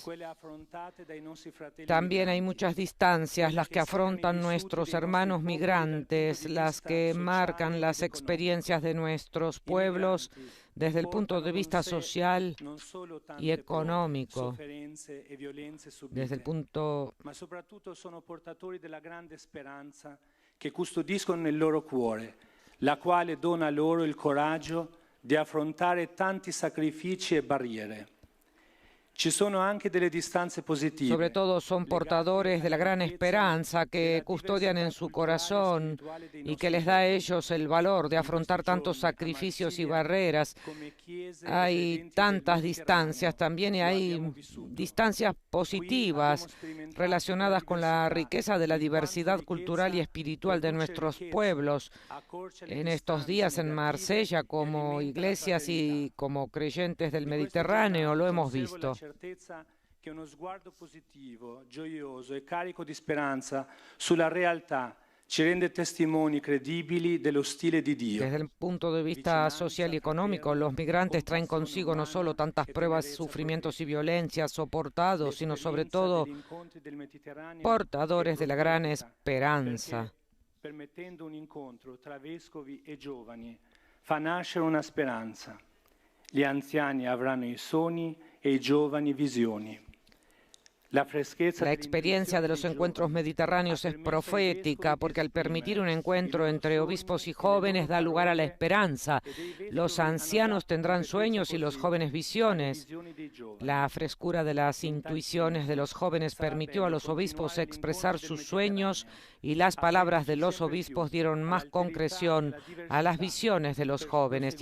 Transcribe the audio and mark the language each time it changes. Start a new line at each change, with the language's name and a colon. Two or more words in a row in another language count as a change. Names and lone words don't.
Spanish: También hay muchas distancias, las que afrontan nuestros hermanos migrantes, las que marcan las experiencias de nuestros pueblos desde el punto de vista social y económico, desde el punto
Italian: che custodiscono nel loro cuore, la quale dona loro il coraggio di affrontare tanti sacrifici e barriere. Ci sono anche delle distanze positive.
Spanish: Sobre todo son portadores de la gran esperanza que custodian en su corazón y que les da a ellos el valor de afrontar tantos sacrificios y barreras. Hay tantas distancias también y hay distancias positivas relacionadas con la riqueza de la diversidad cultural y espiritual de nuestros pueblos. En estos días en Marsella, como iglesias y como creyentes del Mediterráneo, lo hemos visto.
Italian: Che uno sguardo positivo, gioioso e carico di speranza sulla realtà ci rende testimoni credibili dello stile di Dio.
Spanish: Desde el punto de vista social y económico, los migrantes traen consigo no solo tantas pruebas, sufrimientos y violencias soportados, sino sobre todo portadores de la gran esperanza.
Italian: Permettendo un incontro tra vescovi e giovani, fa nascere una speranza. Gli anziani avranno i sogni e i giovani visioni.
Spanish: La experiencia de los encuentros mediterráneos es profética porque al permitir un encuentro entre obispos y jóvenes da lugar a la esperanza. Los ancianos tendrán sueños y los jóvenes visiones. La frescura de las intuiciones de los jóvenes permitió a los obispos expresar sus sueños y las palabras de los obispos dieron más concreción a las visiones de los jóvenes.